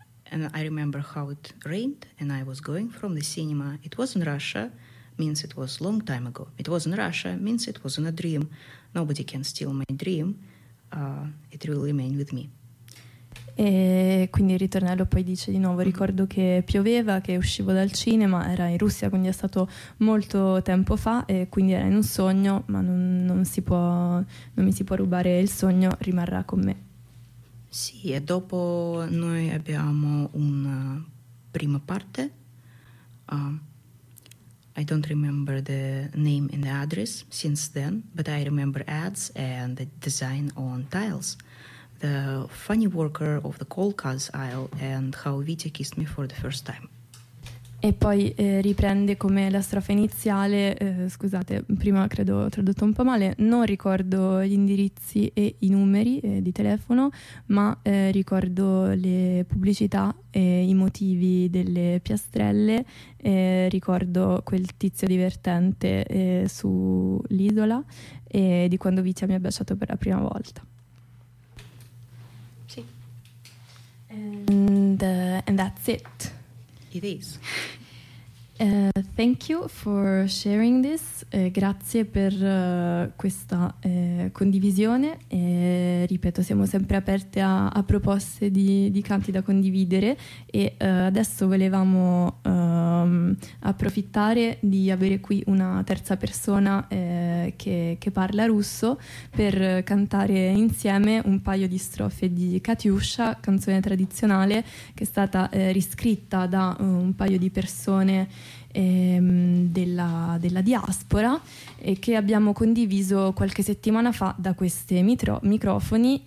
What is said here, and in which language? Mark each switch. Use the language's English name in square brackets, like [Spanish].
[English] And I remember how it rained and I was going from the cinema. It was in Russia, means it was long time ago. It was in Russia, means it was in a dream. Nobody can steal my dream. It will remain with me. [Italian] E quindi il ritornello poi dice di nuovo, ricordo che pioveva, che uscivo dal cinema, era in Russia, quindi è stato molto tempo fa e quindi era in un sogno, ma non mi si può rubare il sogno, rimarrà con me. Sì, e dopo noi abbiamo una prima parte. [English] I don't remember the name and the address since then, but I remember ads and the design on tiles, the funny worker of the coal cars aisle and how Vitya kissed me for the first time. [Italian] E poi riprende come la strofa iniziale, scusate, prima credo ho tradotto un po' male, non ricordo gli indirizzi e i numeri di telefono, ma ricordo le pubblicità e i motivi delle piastrelle, ricordo quel tizio divertente sull'isola e di quando Vitya mi ha baciato per la prima volta. Sì. [English] And that's it. It is. Thank you for sharing this. [Italian] Grazie per questa condivisione. E, ripeto, siamo sempre aperte a proposte di canti da condividere. E adesso volevamo approfittare di avere qui una terza persona che parla russo per cantare insieme un paio di strofe di Katyusha, canzone tradizionale che è stata riscritta da un paio di persone della diaspora e che abbiamo condiviso qualche settimana fa da questi microfoni.